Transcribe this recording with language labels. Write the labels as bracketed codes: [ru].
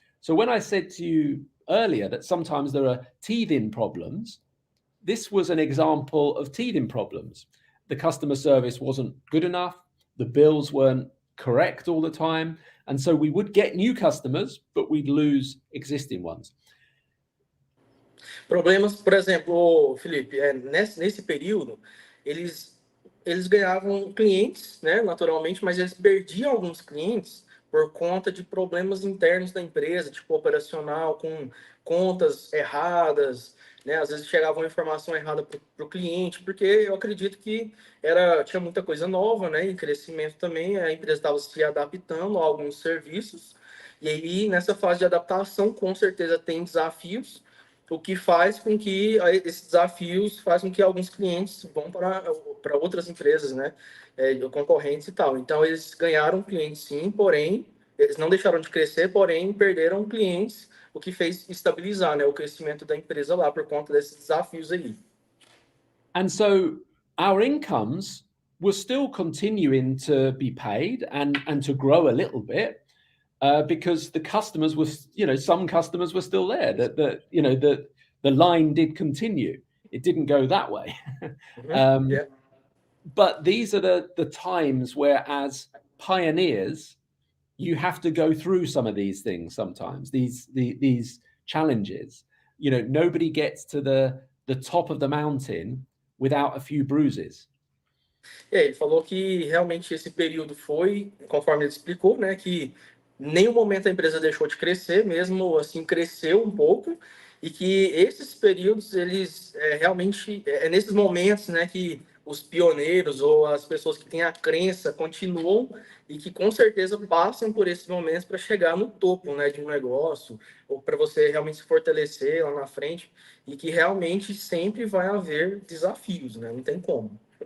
[en] So when I said to you earlier that sometimes there are teething problems, this was an example of teething problems. The customer service wasn't good enough, the bills weren't correct all the time, and so we would get new customers, but we'd lose existing ones. [pt] Problemas, por exemplo, Felipe, nesse período, eles ganhavam clientes, né, naturalmente, mas eles perdiam alguns clientes por conta de problemas internos da empresa, tipo operacional, com contas erradas, né, às vezes chegava uma informação errada para o cliente, porque eu acredito que tinha muita coisa nova, né, e crescimento também, a empresa estava se adaptando a alguns serviços, e aí nessa fase de adaptação, com certeza tem desafios, o que faz com que esses desafios fazem com que alguns clientes vão para outras empresas, né, concorrentes e tal. Então, eles ganharam clientes sim, porém, eles não deixaram de crescer, porém, perderam clientes, o que fez estabilizar, né, o crescimento da empresa lá por conta desses desafios aí. [en] And so our incomes were still continuing to be paid and to grow a little bit. Because the customers were, some customers were still there. That the line did continue. It didn't go that way. Yeah. But these are the times where, as pioneers, you have to go through some of these things sometimes, these challenges. You know, nobody gets to the top of the mountain without a few bruises. [pt] Ele falou que realmente esse período foi, conforme ele explicou, né, que em nenhum momento a empresa deixou de crescer, mesmo assim cresceu um pouco, e que esses períodos, eles realmente, nesses momentos, né, que os pioneiros ou as pessoas que têm a crença continuam e que com certeza passam por esses momentos para chegar no topo, né, de um negócio, ou para você realmente se fortalecer lá na frente, e que realmente sempre vai haver desafios, né, não tem como.